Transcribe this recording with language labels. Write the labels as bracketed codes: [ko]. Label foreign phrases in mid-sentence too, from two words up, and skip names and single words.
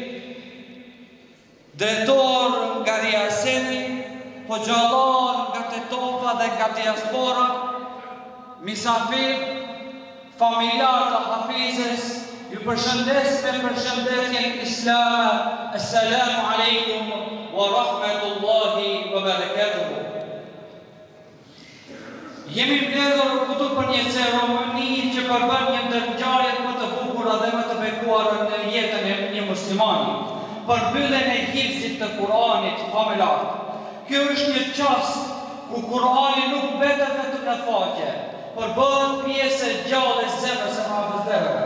[sq] drejtor nga Riaseti, hoxhallar nga Tetova dhe nga diaspora, misafir, familjar të Hafizes, ju përshëndes me përshëndetjen islame. [ar] السلام عليكم ورحمة الله وبركاته. [sq] Jemi mbledhur këtu për një ceremoni që përbën një ndër ngjarjet më të bukura dhe më të bekuara në jetën e një muslimani, për mbylljen e hifzit të Kuranit familjar. Kjo është një çast ku Kurani nuk mbetet vetëm në faqe, por bëhet pjesë e gjallë e zemrës së hafizëve.